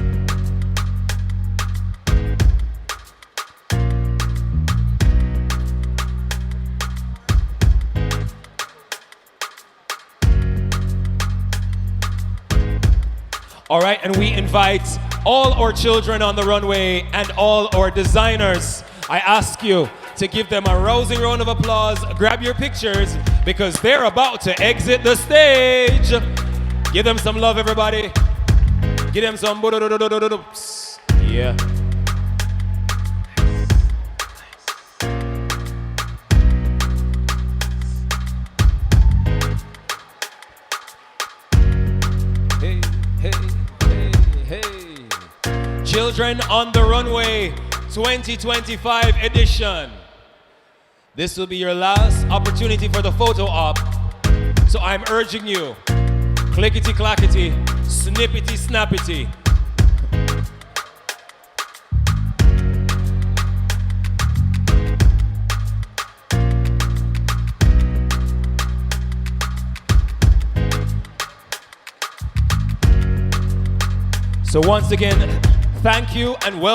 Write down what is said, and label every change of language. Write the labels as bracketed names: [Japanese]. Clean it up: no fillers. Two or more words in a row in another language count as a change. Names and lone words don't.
[English] All right, and we invite all our children on the runway and all our designers. I ask you to give them a rousing round of applause. Grab your pictures because they're about to exit the stage. Give them some love, everybody. Give them some boo-doo-doo-doo-doo-doo-doops. Yeah. Hey, hey, hey, hey. Children on the Runway 2025 edition. This will be your last opportunity for the photo op. So I'm urging you, clickety-clackety, snippety-snappety. So once again, thank you and well